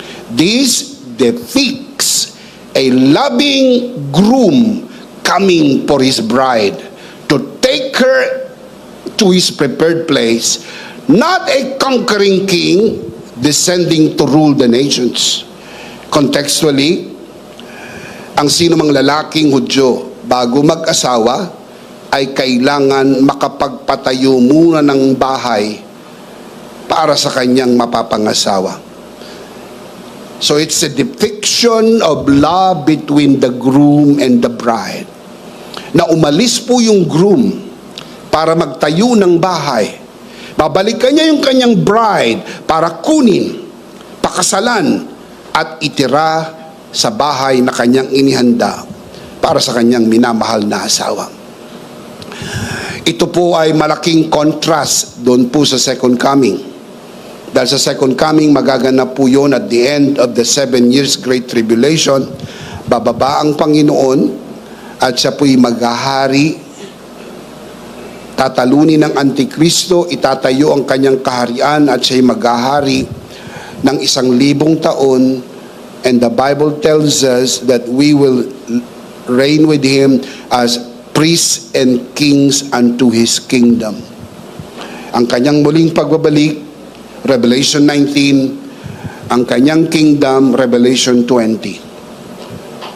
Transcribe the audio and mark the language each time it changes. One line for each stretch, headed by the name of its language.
English: This depicts a loving groom coming for his bride to take her to his prepared place, not a conquering king descending to rule the nations.
Filipino: Contextually, ang sino mang lalaking Hudyo bago mag-asawa ay kailangan makapagpatayo muna ng bahay para sa kanyang mapapangasawa.
English: So it's a depiction of love between the groom and the bride.
Filipino: Na umalis po yung groom para magtayo ng bahay. Babalikan niya yung kanyang bride para kunin, pakasalan, at itira sa bahay na kanyang inihanda para sa kanyang minamahal na asawa. Ito po ay malaking contrast doon po sa second coming. Dahil sa second coming, magaganap po yun
English: at the end of the 7 years Great Tribulation.
Filipino: Bababa ang Panginoon at siya po'y maghahari. Tatalunin ng Antikristo, itatayo ang kanyang kaharian at siya'y maghahari ng 1,000 taon.
English: And the Bible tells us that we will reign with Him as priests and kings unto His kingdom.
Filipino: Ang kanyang muling pagbabalik, Revelation 19, ang kanyang kingdom, Revelation 20.